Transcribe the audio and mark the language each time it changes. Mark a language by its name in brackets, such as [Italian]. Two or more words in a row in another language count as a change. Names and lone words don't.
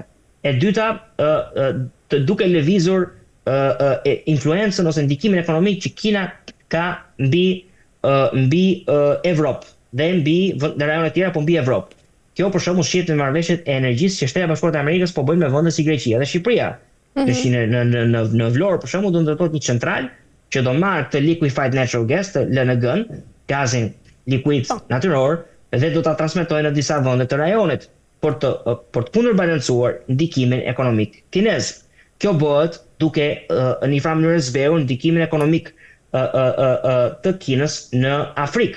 [Albanian] E dyta, të duke lëvizur influencën ose ndikimin ekonomik që Kina ka mbi Evropë dhe mbi rajonet tjera, po mbi Evropë. Kjo për shembull shihet në marrëveshjet e energjisë që Shtetet e Bashkuara të Amerikës po bëjnë me vende si Greqia dhe Shqipëria. Në Vlorë për shembull do ndërtohet një centralë që do marrë këtë [English] liquefied natural gas, [Albanian] të LNG-n, gazin likuid natyror, dhe do ta transmetojë në disa vende të rajonit për të kundërbalancuar ndikimin ekonomik kinez. Kjo bëhet duke në një farë mënyrë zbehur ndikimin ekonomik të Kinës në Afrikë.